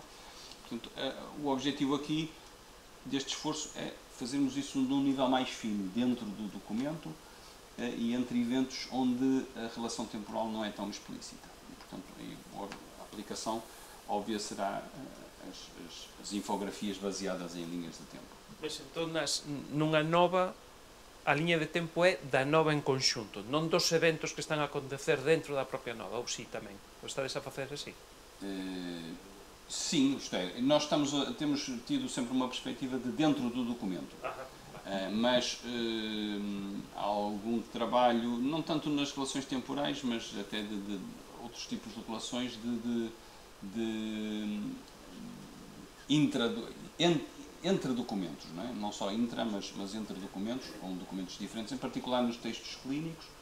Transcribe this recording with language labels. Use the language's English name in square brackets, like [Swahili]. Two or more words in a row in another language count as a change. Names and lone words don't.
[Portuguese] Portanto, o objetivo aqui deste esforço é fazermos isso num nível mais fino, dentro do documento e entre eventos onde a relação temporal não é tão explícita. E, portanto, a aplicação óbvia será as infografias baseadas em linhas de tempo. [Galician] Mas entón, nunha nova, a liña de tempo é da nova en conxunto, non dos eventos que están a acontecer dentro da propia nova, ou si tamén? Ou estades a facer así? [Portuguese] Sim, nós temos tido sempre uma perspectiva de dentro do documento, mas há algum trabalho, não tanto nas relações temporais, mas até de outros tipos de relações entre documentos, não só intra, mas entre documentos, com documentos diferentes, em particular nos textos clínicos.